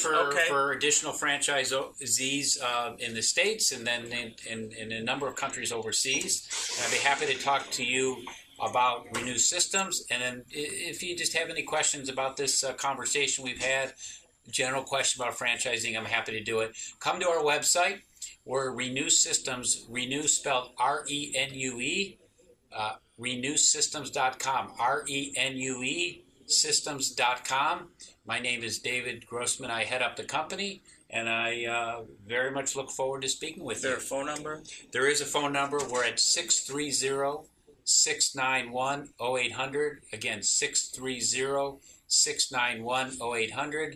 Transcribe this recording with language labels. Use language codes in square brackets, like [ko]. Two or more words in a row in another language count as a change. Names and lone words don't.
[en] looking for additional franchisees in the States, and then in a number of countries overseas. And I'd be happy to talk to you about Renew Systems. And then if you just have any questions about this conversation we've had, general question about franchising, I'm happy to do it. Come to our website. We're Renew Systems, Renew spelled R-E-N-U-E, renewsystems.com, R-E-N-U-E, systems.com. My name is David Grossman. I head up the company, and I very much look forward to speaking with you. Is there a phone number? There is a phone number. We're at 630-691-0800. Again, 630-691-0800.